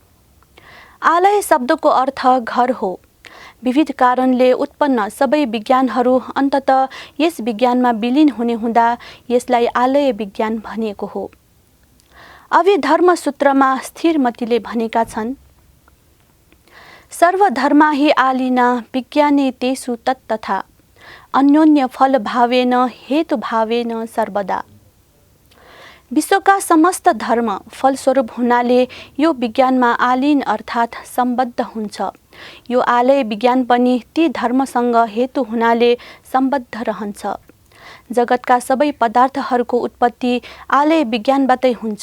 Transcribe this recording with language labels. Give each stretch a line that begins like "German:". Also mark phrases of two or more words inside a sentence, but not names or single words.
Nepali: आलय शब्दको अर्थ घर हो। विविध कारणले उत्पन्न सबै विज्ञानहरू अन्ततः यस विज्ञानमा विलीन हुने हुँदा यसलाई आलय विज्ञान भनिएको हो। अभिधर्म सूत्रमा स्थिरमतिले भनेका छन्,
Sanskrit: सर्वधर्मा हि आलिना विज्ञाने तेषु तत्तथा अन्योन्य फल भावेन हेतु भावेन सर्वदा।
Nepali: विश्वका समस्त धर्म फलस्वरूप हुनाले यो विज्ञानमा आलीन अर्थात् सम्बद्ध हुन्छ। यो आलय विज्ञान पनि ती धर्मसँग हेतु हुनाले सम्बद्ध रहन्छ। जगतका सबै पदार्थहरूको उत्पत्ति आलय विज्ञानबाटै हुन्छ।